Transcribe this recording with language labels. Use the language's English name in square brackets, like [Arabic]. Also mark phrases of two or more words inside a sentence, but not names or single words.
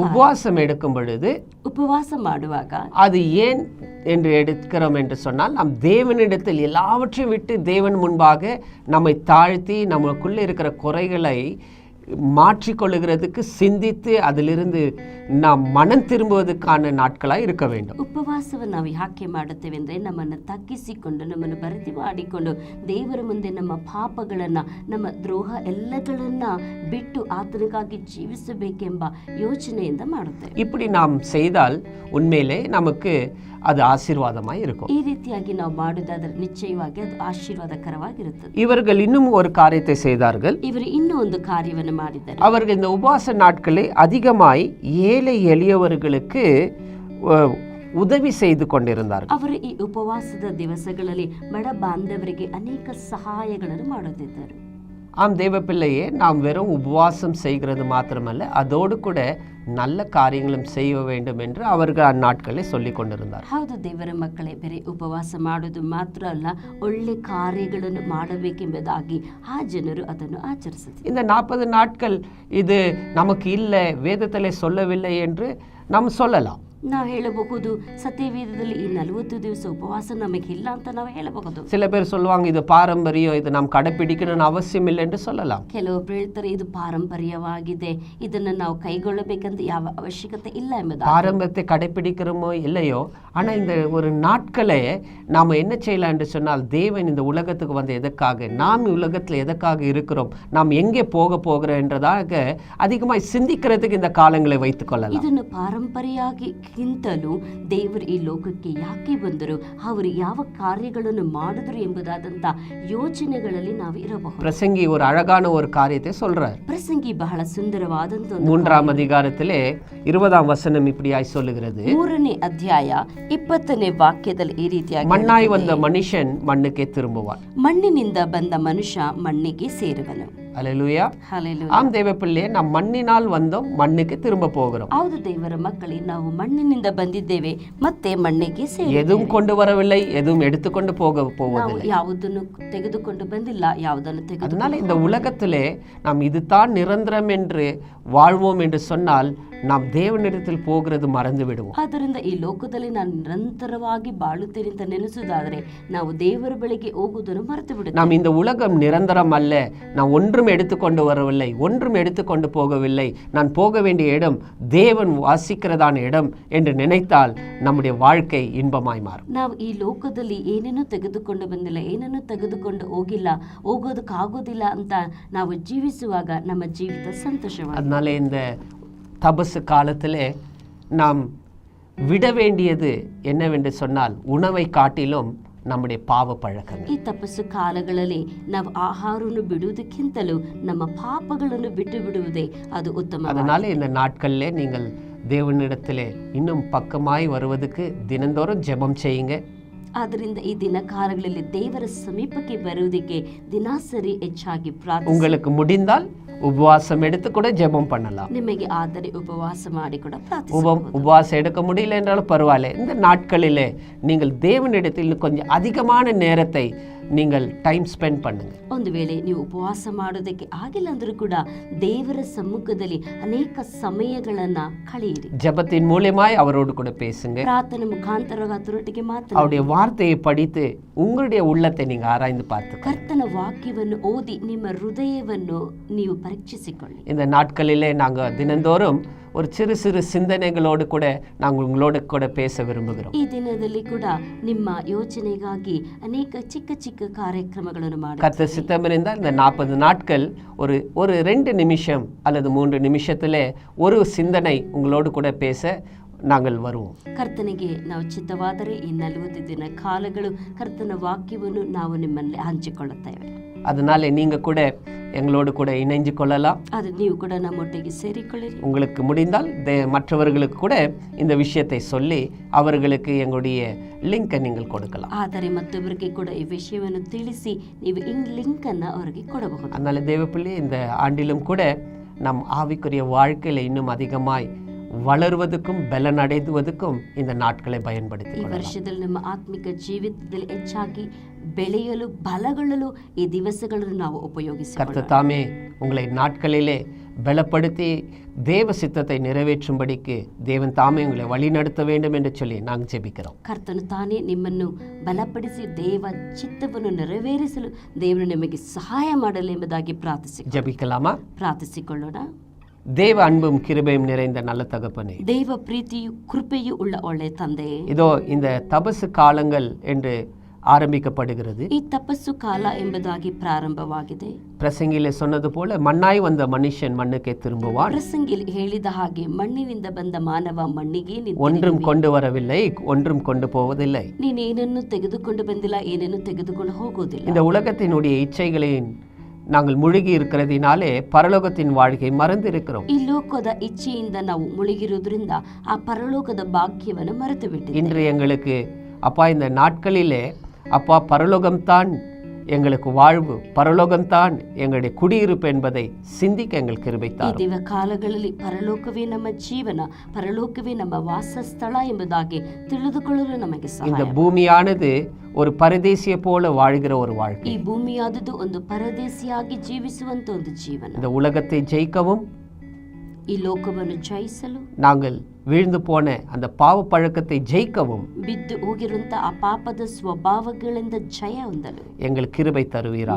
[Tamil] உபவாசம் எடுக்கும் பொழுது [Kannada] ಉಪವಾಸ ಮಾಡುವಾಗ [Tamil] அது ஏன் என்று எடுக்கிறோம் என்று சொன்னால், நாம் தேவனிடத்தில் எல்லாவற்றையும் விட்டு தேவன் முன்பாக நம்மை தாழ்த்தி நமக்குள்ளே இருக்கிற குறைகளை மாற்றிக்கொள்ளுகிறதுக்கு சிந்தித்து அதிலிருந்து நாம் மனம் திரும்புவதற்கான நாட்களாக இருக்க வேண்டும். [Kannada] ಉಪವಾಸವನ್ನು ನಾವು ಯಾಕೆ ಮಾಡುತ್ತೇವೆ ಅಂದರೆ ನಮ್ಮನ್ನು ತಗ್ಗಿಸಿಕೊಂಡು ನಮ್ಮನ್ನು ಭರ್ತಿ ಮಾಡಿಕೊಂಡು ದೇವರ ಮುಂದೆ ನಮ್ಮ ಪಾಪಗಳನ್ನು ನಮ್ಮ ದ್ರೋಹ ಎಲ್ಲಗಳನ್ನ ಬಿಟ್ಟು ಆತನಿಗಾಗಿ ಜೀವಿಸಬೇಕೆಂಬ ಯೋಚನೆಯಿಂದ ಮಾಡುತ್ತೇವೆ. [Tamil] இப்படி நாம் செய்தால் உண்மையிலே நமக்கு அது ஆசீர்வாதமாய் இருக்கும். [Kannada] ಈ ರೀತಿಯಾಗಿ ನಾವು ಮಾಡುವುದಾದರೆ ನಿಶ್ಚಯವಾಗಿ ಅದು ಆಶೀರ್ವಾದಕರವಾಗಿರುತ್ತದೆ. [Tamil] இவர்கள் இன்னும் ஒரு காரியத்தை செய்தார்கள். [Kannada] ಇವರು ಇನ್ನೂ ಒಂದು ಕಾರ್ಯವನ್ನು ಮಾಡಿದ್ದಾರೆ. [Tamil] அவர்கள் இந்த உபவாச நாட்களில் அதிகமாய் ஏழை எளியவர்களுக்கு உதவி செய்து கொண்டிருந்தார்கள். [Kannada] ಅವರು ಈ ಉಪವಾಸದ ದಿವಸಗಳಲ್ಲಿ ಬಡ ಬಾಂಧವರಿಗೆ ಅನೇಕ ಸಹಾಯಗಳನ್ನು ಮಾಡುತ್ತಿದ್ದರು. [Tamil] ஆம் தேவ பிள்ளையே, நாம் வெறும் உபவாசம் செய்கிறது மாத்திரமல்ல, அதோடு கூட நல்ல காரியங்களும் செய்ய வேண்டும் என்று அவர்கள் அந்நாட்களில் சொல்லி கொண்டிருந்தார். [Kannada] ಹೌದು ದೇವರ ಮಕ್ಕಳೇ, ಬೇರೆ ಉಪವಾಸ ಮಾಡುವುದು ಮಾತ್ರ ಅಲ್ಲ, ಒಳ್ಳೆ ಕಾರ್ಯಗಳನ್ನು ಮಾಡಬೇಕೆಂಬುದಾಗಿ ಆ ಜನರು ಅದನ್ನು ಆಚರಿಸುತ್ತಾರೆ. [Tamil] இந்த 40 நாட்கள் இது நமக்கு இல்லை, வேதத்திலே சொல்லவில்லை என்று நாம் சொல்லலாம். [Kannada] ನಾವು ಹೇಳಬಹುದು, ಸತ್ಯವೇದದಲ್ಲಿ ಈ 40 ದಿವಸ ಉಪವಾಸ ನಮಗಿಲ್ಲ ಅಂತ ನಾವು ಹೇಳಬಹುದು. [Tamil] சில பேர் சொல்லுவாங்க, இது பாரம்பரியம், இது நாம் கடைபிடிக்கணும்னு அவசியம் இல்லை என்று சொல்லலாம். [Kannada] ಕೆಲವೊಬ್ರು ಹೇಳ್ತಾರೆ, ಇದು ಪಾರಂಪರ್ಯವಾಗಿದೆ, ಇದನ್ನು ನಾವು ಕೈಗೊಳ್ಳಬೇಕಂತ ಯಾವ ಅವಶ್ಯಕತೆ ಇಲ್ಲ ಎಂಬುದು. [Tamil] பாரம்பரியத்தை கடைபிடிக்கிறோமோ இல்லையோ, ஆனால் இந்த ஒரு நாட்களை நாம் என்ன செய்யலாம் என்று சொன்னால், தேவன் இந்த உலகத்துக்கு வந்து எதற்காக, நாம் உலகத்தில் எதற்காக இருக்கிறோம், நாம் எங்கே போக போகிறோம் என்றதாக அதிகமாக சிந்திக்கிறதுக்கு இந்த காலங்களை வைத்துக் கொள்ளலாம். [Kannada] ಇದನ್ನು ಪಾರಂಪರ್ಯಾಗಿ ಗಿಂತಲೂ ದೇವರು ಈ ಲೋಕಕ್ಕೆ ಯಾಕೆ ಬಂದರು, ಅವರು ಯಾವ ಕಾರ್ಯಗಳನ್ನು ಮಾಡಿದ್ರು ಎಂಬುದಾದಂತ ಯೋಚನೆಗಳಲ್ಲಿ ನಾವು ಇರಬಹುದು. [Tamil] பிரசங்கி ஒரு அழகான ஒரு காரியத்தை சொல்றார். [Kannada] ಪ್ರಸಂಗಿ ಬಹಳ ಸುಂದರವಾದಂತ [Tamil] 3ஆம் அதிகாரத்திலே 20ஆம் வசனம் இப்படியாய் சொல்லுகிறது. [Kannada] 3ನೇ ಅಧ್ಯಾಯ 20ನೇ ವಾಕ್ಯದಲ್ಲಿ ಈ ರೀತಿಯಾಗಿ, [Tamil] மண்ணாய் வந்த மனுஷன் மண்ணுக்கே திரும்புவான். [Kannada] ಮಣ್ಣಿನಿಂದ ಬಂದ ಮನುಷ್ಯ ಮಣ್ಣಿಗೆ ಸೇರುವನು. [Tamil] அல்லேலூயா. [Kannada] ಹಲ್ಲೆಲೂಯಾ. [Tamil] ஆம் தேவ பிள்ளையே, நாம் மண்ணினால் வந்தோம், மண்ணுக்கு திரும்ப போகிறோம். [Kannada] ಹೌದು ದೇವರ ಮಕ್ಕಳೇ, ನಾವು ಮಣ್ಣಿನಿಂದ ಬಂದಿದ್ದೇವೆ ಮತ್ತೆ ಮಣ್ಣಿಗೆ ಸೇರುತ್ತೇವೆ. [Tamil] எதுவும் கொண்டு வரவில்லை, எதுவும் எடுத்துக்கொண்டு [Kannada] ನಾವು [Tamil] போவதில்லை. [Kannada] ಯಾವುದನ್ನು ತೆಗೆದುಕೊಂಡು ಬಂದಿಲ್ಲ, ಯಾವುದನ್ನು [Tamil] அதனால [Kannada] ತೆಗೆದು [Tamil] இந்த உலகத்திலே நாம் இதுதான் நிரந்தரம் என்று வாழ்வோம் என்று சொன்னால், நாம் தேவனிடத்தில் போகிறது மறந்து விடுவோம். [Kannada] ಆದ್ದರಿಂದ ಈ ಲೋಕದಲ್ಲಿ ನಾನು ನಿರಂತರವಾಗಿ ಬಾಳುತ್ತೇನೆ ಅಂತ ನೆನೆಸುವುದಾದರೆ ನಾವು ದೇವರ ಬಳಿಗೆ ಹೋಗುವುದನ್ನು ಮರೆತು ಬಿಡುತ್ತೇವೆ. [Tamil] நாம் இந்த உலகம் நிரந்தரம் அல்ல, நான் ஒன்றும் எடுத்துக்கொண்டு வரவில்லை, ஒன்றும் எடுத்துக்கொண்டு போகவில்லை, நான் போக வேண்டிய இடம் தேவன் வாசிக்கிறதான இடம் என்று நினைத்தால் நம்முடைய வாழ்க்கை இன்பமாய் மாறும். [Kannada] ನಾವು ಈ ಲೋಕದಲ್ಲಿ ಏನೇನೂ ತೆಗೆದುಕೊಂಡು ಬಂದಿಲ್ಲ, ಏನನ್ನೂ ತೆಗೆದುಕೊಂಡು ಹೋಗಿಲ್ಲ, ಹೋಗೋದಕ್ಕಾಗೋದಿಲ್ಲ ಅಂತ ನಾವು ಜೀವಿಸುವಾಗ ನಮ್ಮ ಜೀವಿತ ಸಂತೋಷವಾಗಿದೆ. [Tamil] அதனால இந்த தபசு காலத்திலே நாம் விட வேண்டியது என்னவென்று சொன்னால், உணவை காட்டிலும் நம்முடைய பாவ பழக்கங்கள். [Kannada] ಈ ತಪಸ್ಸು ಕಾಲಗಳಲ್ಲಿ ನಾವು ಆಹಾರವನ್ನು ಬಿಡುವುದಕ್ಕಿಂತಲೂ ನಮ್ಮ ಪಾಪಗಳನ್ನು ಬಿಟ್ಟು ಬಿಡುವುದೇ ಅದು ಉತ್ತಮ. [Tamil] அதனால இந்த நாட்களிலே நீங்கள் தேவனிடத்திலே இன்னும் பக்கமாய் வருவதற்கு தினந்தோறும் ஜெபம் செய்யுங்க. [Kannada] ಆದ್ದರಿಂದ ಈ ದಿನ ಕಾಲಗಳಲ್ಲಿ ದೇವರ ಸಮೀಪಕ್ಕೆ ಬರುವುದಕ್ಕೆ ದಿನಾಸರಿ ಹೆಚ್ಚಾಗಿ ಪ್ರಾರ್ಥನೆ. [Tamil] உங்களுக்கு முடிந்தால் உபவாசம் எடுத்து கூட ஜெபம் பண்ணலாம். [Kannada] ನಿಮಗೆ ಆದರೆ ಉಪವಾಸ ಮಾಡಿ ಕೂಡ ಪ್ರಾರ್ಥಿಸಬಹುದು. [Tamil] உபவாசம் எடுக்க முடியல என்றாலும் பரவாயில்லை. இந்த நாட்களிலே நீங்கள் தேவனிடத்தில் கொஞ்சம் அதிகமான நேரத்தை நீங்கள் [English] time spend [Tamil] பண்ணுங்க. [Kannada] ಒಂದು ವೇಳೆ ನೀವು ಉಪವಾಸ ಮಾಡೋದಕ್ಕೆ ಆಗಿಲ್ಲ ಅಂದ್ರೂ ಕೂಡ ದೇವರ ಸಮ್ಮುಖದಲ್ಲಿ ಅನೇಕ ಸಮಯಗಳನ್ನ ಕಳೆಯಿರಿ. [Tamil] ஜெபத்தின் மூலமாய் அவரோடு கூட பேசுங்க. [Kannada] ಪ್ರಾರ್ಥನೆ ಮುಖಾಂತರವಾಗಿ ಆತನೊಟ್ಟಿಗೆ ಮಾತನಾಡಿ [Tamil] அவருடைய வார்த்தையை படித்து உங்களுடைய உள்ளத்தை நீங்க ஆராய்ந்து பார்த்து [Kannada] ಕರ್ತನ ವಾಕ್ಯವನ್ನು ಓದಿ ನಿಮ್ಮ ಹೃದಯವನ್ನು ನೀವು ಪರೀಕ್ಷಿಸಿಕೊಳ್ಳಿ. [Tamil] இந்த நாட்களிலே நாங்கள் தினந்தோறும் ஒரு சிறு சிறு சிந்தனைகளோடு கூட நாங்கள் உங்களோடு கூட பேச விரும்புகிறோம். [Kannada] ಈ ದಿನದಲ್ಲಿ ಕೂಡ ನಿಮ್ಮ ಯೋಚನೆಗಾಗಿ ಅನೇಕ ಚಿಕ್ಕ ಚಿಕ್ಕ ಕಾರ್ಯಕ್ರಮಗಳನ್ನು ಮಾಡಿ [Tamil] கர்த்தர் சித்தமிருந்தால் இந்த 40 நாட்கள் ஒரு 2 நிமிஷம் அல்லது 3 நிமிஷத்திலே ஒரு சிந்தனை உங்களோடு கூட பேச நாங்கள் வருவோம். [Kannada] ಕರ್ತನಿಗೆ ನಾವು ಚಿತ್ತವಾದರೆ ಈ 40 ದಿನ ಕಾಲಗಳು ಕರ್ತನ ವಾಕ್ಯವನ್ನು ನಾವು ನಿಮ್ಮಲ್ಲಿ ಹಂಚಿಕೊಳ್ಳುತ್ತೇವೆ. [Tamil] அதனால நீங்க கூட எங்களோடு கூட இணைஞ்சு கொள்ளலாம். [Kannada] ಅದು ನೀವು ಕೂಡ ನಮ್ಮೊಟ್ಟಿಗೆ ಸೇರಿಕೊಳ್ಳಿರಿ. [Tamil] உங்களுக்கு முடிந்தால் மற்றவர்களுக்கு கூட இந்த விஷயத்தை சொல்லி அவர்களுக்கு எங்களுடைய லிங்கை நீங்கள் கொடுக்கலாம். [Kannada] ಆದರೆ ಮತ್ತೊಬ್ಬರಿಗೆ ಕೂಡ ಈ ವಿಷಯವನ್ನು ತಿಳಿಸಿ ನೀವು ಲಿಂಕ್ ಅನ್ನ ಅವರಿಗೆ ಕೊಡಬಹುದು. [Tamil] அதனால தேவப்பிள்ளை, இந்த ஆண்டிலும் கூட நம் ஆவிக்குரிய வாழ்க்கையில் இன்னும் அதிகமாய் வளருவதற்கும் பலன் அடைவதற்கும் இந்த நாட்களை பயன்படுத்தி [Kannada] ಈ ವರ್ಷದಲ್ಲಿ ನಮ್ಮ ಆತ್ಮಿಕ ಜೀವಿತದಲ್ಲಿ ಹೆಚ್ಚಾಗಿ ಬೆಳೆಯಲು ಬಲಗೊಳ್ಳಲು ಈ ದಿವಸಗಳನ್ನು ನಾವು ಉಪಯೋಗಿಸಿಕೊಳ್ಳೋಣ. [Tamil] கர்த்தர் தாமே உங்களை நாட்களிலே பலப்படுத்தி தேவ சித்தத்தை நிறைவேற்றும்படிக்கு தேவன் தாமே உங்களை வழி நடத்த வேண்டும் என்று சொல்லி நாங்கள் ஜெபிக்கிறோம். [Kannada] ಕರ್ತನು ತಾನೇ ನಿಮ್ಮನ್ನು ಬಲಪಡಿಸಿ ದೇವ ಚಿತ್ತವನ್ನು ನೆರವೇರಿಸಲು ದೇವರು ನಿಮಗೆ ಸಹಾಯ ಮಾಡಲಿ ಎಂಬುದಾಗಿ [Tamil] ஜெபிக்கலாமா? [Kannada] ಪ್ರಾರ್ಥಿಸಿಕೊಳ್ಳೋಣ. [Tamil] தேவ அன்பும் கிருபையும் நிறைந்த நல்ல தகப்பனே, [Kannada] ದೇವ ಪ್ರೀತಿಯು ಕೃಪೆಯು ಉಳ್ಳ ಒಳ್ಳೆ ತಂದೆ, [Tamil] இதோ இந்த தபசு காலங்கள் என்று ஆரம்பிக்கப்படுகிறது. [Kannada] ಈ ತಪಸ್ಸು ಕಾಲ ಎಂಬುದಾಗಿ ಪ್ರಾರಂಭವಾಗಿದೆ. [Tamil] பிரசங்கிலே சொன்னது போல மண்ணாய் வந்த மனுஷன் மண்ணுக்கே திரும்புவான். [Kannada] ಪ್ರಸಂಗಿಲಿ ಹೇಳಿದ ಹಾಗೆ ಮಣ್ಣಿನಿಂದ ಬಂದ ಮಾನವ ಮಣ್ಣಿಗೆ [Tamil] ஒன்றும் கொண்டு வரவில்லை, ஒன்றும் கொண்டு போவதில்லை. [Kannada] ನೀನೇನನ್ನು ತೆಗೆದುಕೊಂಡು ಬಂದಿಲ್ಲ, ಏನನ್ನು ತೆಗೆದುಕೊಂಡು ಹೋಗೋದಿಲ್ಲ. [Tamil] இந்த உலகத்தினுடைய இச்சைகளின் நாங்கள் முழுகி இருக்கிறதினாலே பரலோகத்தின் வாழ்க்கை மறந்து இருக்கிறோம். [Kannada] ಈ ಲೋಕದ ಇಚ್ಛೆಯಿಂದ ನಾವು ಮುಳುಗಿರುವುದರಿಂದ ಆ ಪರಲೋಕದ ಭಾಗ್ಯವನ್ನು ಮರೆತು ಬಿಟ್ಟಿದ್ದೇವೆ. [Tamil] இன்று எங்களுக்கு அப்பா இந்த நாட்களிலே அப்பா பரலோகம்தான் எங்களுக்கு வாழ்வு, பரலோகம்தான் எங்களுடைய குடியிருப்பு என்பதை சிந்திக்க எங்கள் கிருபை தாரும். [Kannada] ಈ ದಿವ ಕಾಲಗಳಲ್ಲಿ ಪರಲೋಕವೇ ನಮ್ಮ ಜೀವನ, ಪರಲೋಕವೇ ನಮ್ಮ ವಾಸಸ್ಥಳ ಎಂಬುದಾಗಿ ತಿಳಿದುಕೊಳ್ಳಲು ನಮಗೆ ಸಹಾಯ. [Tamil] இந்த பூமியானது ஒரு பரதேசிய போல வாழ்கிற ஒரு வாழ்க்கை. [Kannada] ಈ ಭೂಮಿಯಾದುದು ಒಂದು ಪರದೇಶಿಯಾಗಿ ಜೀವಿಸುವಂತ ಒಂದು ಜೀವನ. [Tamil] இந்த உலகத்தை ஜெயிக்கவும், [Kannada] ಈ ಲೋಕವನ್ನು ಜಯಿಸಲು, [Tamil] நாங்கள் வீழ்ந்து போன அந்த பாவ பழக்கத்தை ஜெயிக்கவும் [Kannada] ಬಿದ್ದು ಹೋಗಿರುವಂತ ಆ ಪಾಪದ ಸ್ವಭಾವಗಳಿಂದ ಜಯ ಹೊಂದಲು [Tamil] எங்களுக்கு கிருபை தருவீராக.